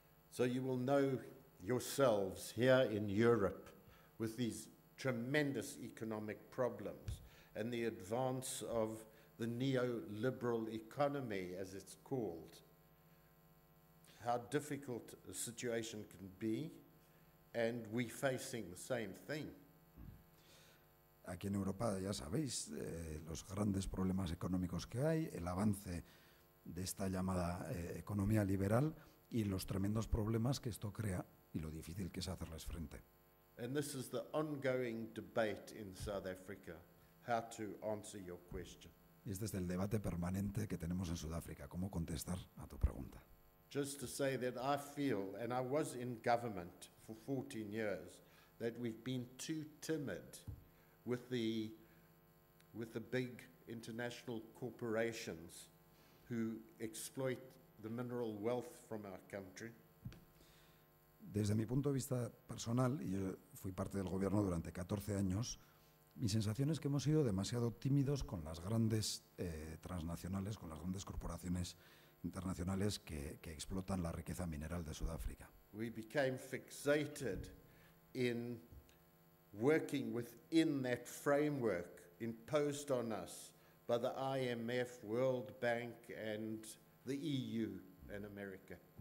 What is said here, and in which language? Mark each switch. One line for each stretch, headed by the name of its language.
English: So you will know yourselves here in Europe with these tremendous economic problems and the advance of the neoliberal economy, as it's called, how difficult the situation can be, and we're facing the same thing.
Spanish: Aquí en Europa ya sabéis los grandes problemas económicos que hay, el avance de esta llamada economía liberal y los tremendos problemas que esto crea y lo difícil que es hacerles frente.
English: And this is the ongoing debate in South Africa, how to answer your question.
Spanish: Y este es el debate permanente que tenemos en Sudáfrica, cómo contestar a tu pregunta.
English: Just to say that I feel, and I was in government for 14 years, that we've been too timid with the big international corporations who exploit the mineral wealth from our country.
Spanish: Desde mi punto de vista personal, y yo fui parte del gobierno durante 14 años, mi sensación es que hemos sido demasiado tímidos con las grandes transnacionales, con las grandes corporaciones internacionales que explotan la riqueza mineral de Sudáfrica.
English: We became fixated in working within that framework imposed on us by the IMF, World Bank, and the EU and America.